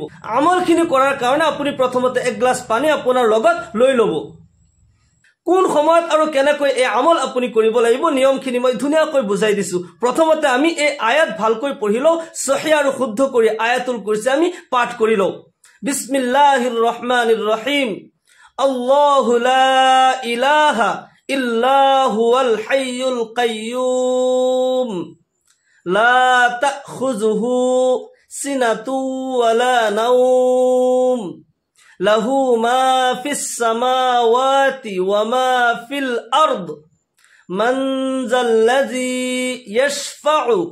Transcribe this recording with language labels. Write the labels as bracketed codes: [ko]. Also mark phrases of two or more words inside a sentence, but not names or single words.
[as] আমলখিনি কৰাৰ কাৰণে আপুনি প্ৰথমতে এক গ্লাস পানী আপোনাৰ লগত লৈ ল'ব। কোন সময়ত আৰু কেনেকৈ এই আমল আপুনি কৰিব লাগিব নিয়মখিনি মই ধুনীয়াকৈ বুজাই দিছো। প্ৰথমতে আমি এই আয়াত ভালকৈ পঢ়ি লওঁ, সহিহ আৰু শুদ্ধ কৰি আয়াতুল কুৰসী আমি পাঠ কৰি লওঁ। [ar] بسم الله الرحمن الرحيم. الله لا إله إلا هو الحي القيوم لا تأخذه سنة ولا نوم له ما في السماوات وما في الأرض من ذا الذي يشفع